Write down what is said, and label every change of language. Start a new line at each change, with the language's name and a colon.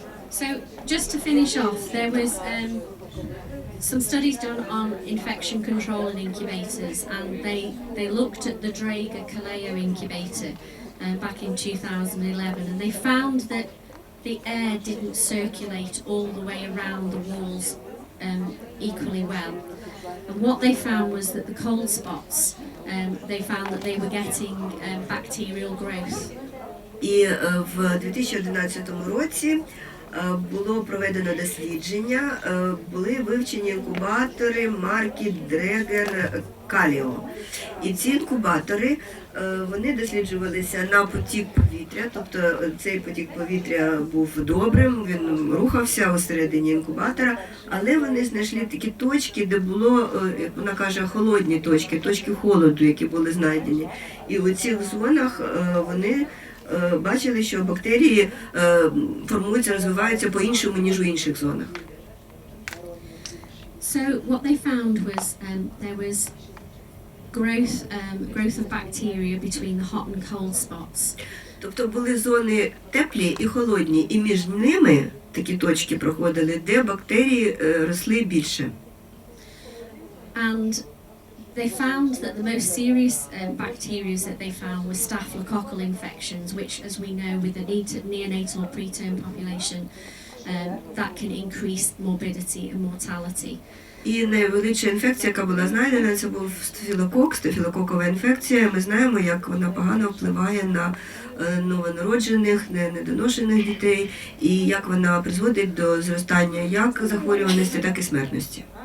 English: So just to finish off, there was some studies done on infection control in incubators, and they looked at the Draeger Kaleo incubator back in 2011, and they found that the air didn't circulate all the way around the walls equally well. And what they found was that the cold spots, they found that they were getting bacterial growth.
Ukrainian: І в 2011 році було проведено дослідження, були вивчені інкубатори марки Draeger Kaleo. І ці інкубатори, вони досліджувалися на потік повітря, тобто цей потік повітря був добрим, він рухався усередині інкубатора, але вони знайшли такі точки, де було, як вона каже, холодні точки, точки холоду, які були знайдені. І у цих зонах вони бачили, що бактерії формуються, розвиваються по-іншому, ніж у інших зонах.
English: So what they found was there was growth of bacteria between the hot and cold spots.
Ukrainian: Тобто були зони теплі і холодні, і між ними такі точки проходили, де бактерії росли більше.
English: And they found that the most serious bacteria that they found were staphylococcal infections, which, as we know, with the neonatal or preterm population, that can increase morbidity and mortality.
Ukrainian: І найвеличша інфекція, яка була знайдена, це був стафілококова інфекція. Ми знаємо, як вона погано впливає на новонароджених, недоношених дітей, і як вона призводить до зростання як захворюваності, так і смертності.